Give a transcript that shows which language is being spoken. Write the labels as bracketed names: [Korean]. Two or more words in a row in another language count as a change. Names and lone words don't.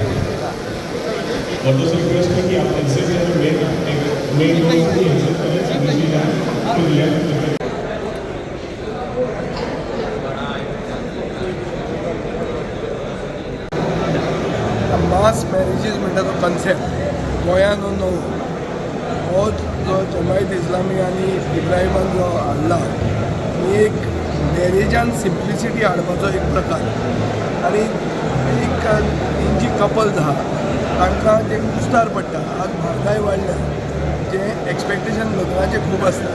[Hindi] मर्दों से रिक्वेस्ट है कि आप इनसे मेन रोड की हेल्प करें, नीचे जाए फिर लेफ्ट। [English] mass marriages [Konkani] म्हणटा तो कन्सेप्ट गोंयान न्हू, हो जो जमायत इस्लामी आनी इब्राहिमान जो हाडला एक मॅरेजान सिंप्लिसिटी हाडपाचो एक प्रकार आनी एक तेंची कपल्स आहा तांकां जे कुस्तार पडटा, आज म्हारगाय वाडल्या, जे एक्सपेक्टेशन लग्नाचे खूब आसता,